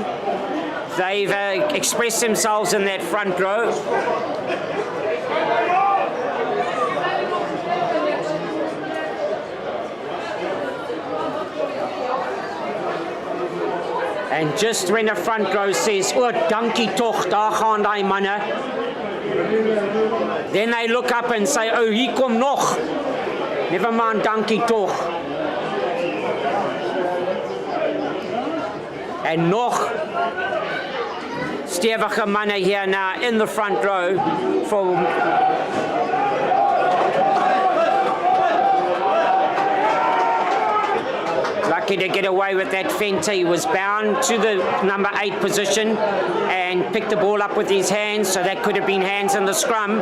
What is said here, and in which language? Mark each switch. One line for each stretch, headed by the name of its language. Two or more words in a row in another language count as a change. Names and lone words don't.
English: They've expressed themselves in that front row. And just when the front row says,
Afrikaans: oh, dankie toch, daar gaan die manne.
English: Then they look up and say,
Afrikaans: oh, hier kom nog.
English: Never mind,
Afrikaans: dankie toch. En nog stevige manne
English: here now in the front row for lucky to get away with that Fente. He was bound to the number 8 position and picked the ball up with his hands, so that could have been hands in the scrum.